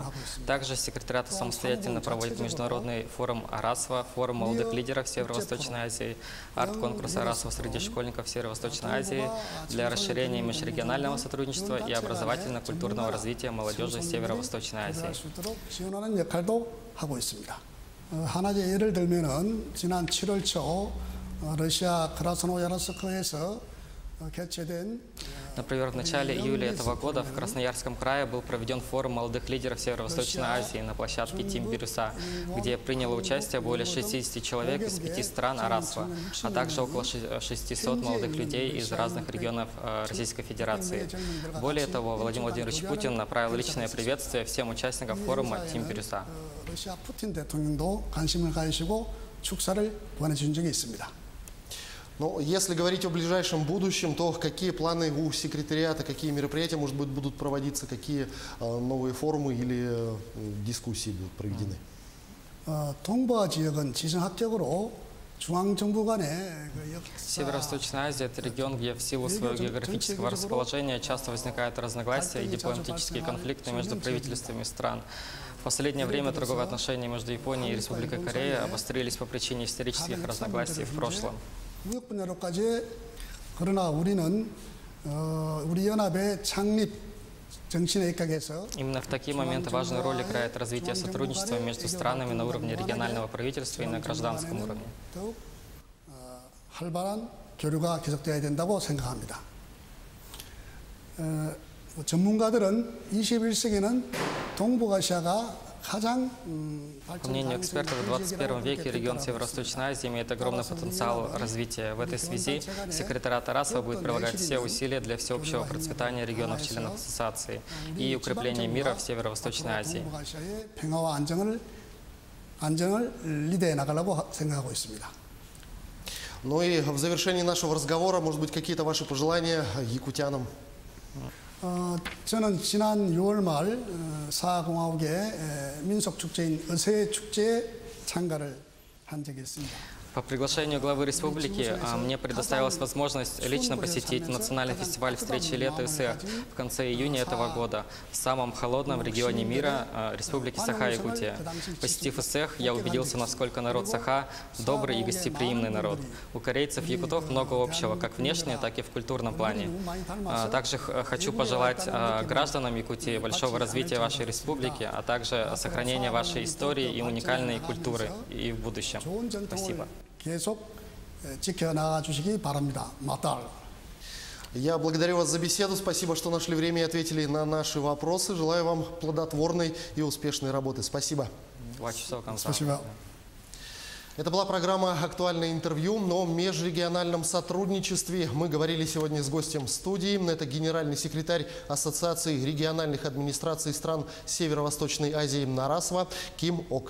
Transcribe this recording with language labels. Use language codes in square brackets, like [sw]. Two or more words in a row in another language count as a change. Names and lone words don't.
[ru] Также секретариат самостоятельно проводит международный форум Арасва, форум молодых лидеров Северо-Восточной Азии, арт-конкурс Арасва среди школьников Северо-Восточной Азии для расширения межрегионального сотрудничества и образовательно-культурного развития молодежи Северо-Восточной Азии. [ko] 하나의 예를 들면은 지난 7월 초 러시아 크라스노야르스크에서 개최된 [ru] Например, в начале июля этого года в Красноярском крае был проведен форум молодых лидеров Северо-Восточной Азии на площадке Тим Бирюса, где приняло участие более 60 человек из 5 стран Арасва, а также около 600 молодых людей из разных регионов Российской Федерации. Более того, Владимир Владимирович Путин направил личное приветствие всем участникам форума Тим Бирюса. [ko] 러시아 푸틴 대통령도 관심을 가지시고 축사를 보내준 적이 있습니다. [ru] Но если говорить о ближайшем будущем, то какие планы у секретариата, какие мероприятия, может быть, будут проводиться, какие новые форумы или дискуссии будут проведены? [ko] 동북아 지역은 지정학적으로 중앙정부 간의 [ru] Северо-Восточная Азия – это регион, где в силу своего географического расположения часто возникают разногласия и дипломатические конфликты между правительствами стран. В последнее время торговые отношения между Японией и Республикой Корея обострились по причине исторических разногласий в прошлом. [ko] 무역 분야로까지 그러나 우리는 우리 연합의 창립 정신에 입각해서 [ru] Именно в такие моменты важную роль играет развитие сотрудничества между странами на уровне регионального правительства и на гражданском уровне. [ko] 더욱 활발한 교류가 계속돼야 된다고 생각합니다. 전문가들은 21세기는 동북아시아가 [ru] По мнению экспертов, в 21 веке регион Северо-Восточной Азии имеет огромный потенциал развития. В этой связи секретариат Арасва будет прилагать все усилия для всеобщего процветания регионов-членов ассоциации и укрепления мира в Северо-Восточной Азии. Ну и в завершении нашего разговора, может быть, какие-то ваши пожелания якутянам? [ko] 저는 지난 6월 말 사공화국의 민속축제인 어세축제에 참가를 한 적이 있습니다. [ru] По приглашению главы республики мне предоставилась возможность лично посетить национальный фестиваль встречи лета ИСЭ в конце июня этого года в самом холодном регионе мира Республики Саха-Якутия. Посетив ИСЭ, я убедился, насколько народ Саха добрый и гостеприимный народ. У корейцев и якутов много общего, как внешне, так и в культурном плане. Также хочу пожелать гражданам Якутии большого развития вашей республики, а также сохранения вашей истории и уникальной культуры и в будущем. Спасибо. [ko] 계속 지켜나가 주시기 바랍니다. 마탈. [ru] Я благодарю вас за беседу. Спасибо, что нашли время и ответили на наши вопросы. Желаю вам плодотворной и успешной работы. Спасибо. Спасибо. Это была программа «Актуальное интервью» о межрегиональном сотрудничестве. Мы говорили сегодня с гостем студии. Это генеральный секретарь Ассоциации региональных администраций стран Северо-Восточной Азии Арасва Ким Ок Чхе.